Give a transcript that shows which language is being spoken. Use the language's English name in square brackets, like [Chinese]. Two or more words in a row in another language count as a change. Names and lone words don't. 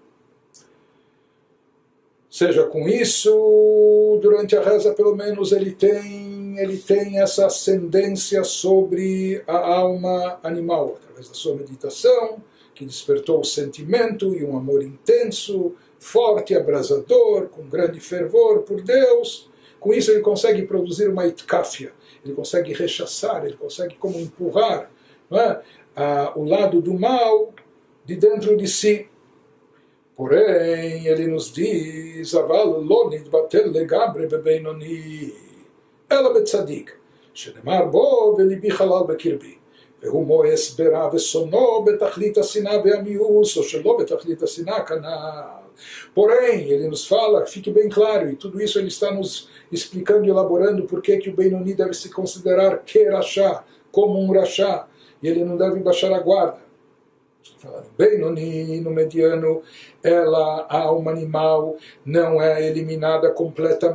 [Portuguese] Seja com isso, durante a reza, pelo menos, ele tem essa ascendência sobre a alma animal, através da sua meditação, que despertou o sentimento e um amor intenso, forte, abrasador, com grande fervor por Deus. Com isso ele consegue produzir uma itkafia, ele consegue rechaçar, ele consegue como empurrar, não é? O lado do mal de dentro de si. Porém, ele nos diz, [Hebrew] אבל לא נתבטל לגבי בבינוני, אלא בצדיק, שנאמר בו ולבי חלל בקרבי, והוא מואס ברע ושונאו בתכלית השנאה והמיאוס, או שלא בתכלית השנאה כנ"ל. [Portuguese] Porém, ele nos fala, fique bem claro, e tudo isso ele está nos explicando e elaborando por que o Benoni deve se considerar que Rashá, como um Rashá, e ele não deve baixar a guarda. Benoni, no mediano, a alma animal, não é eliminada completamente.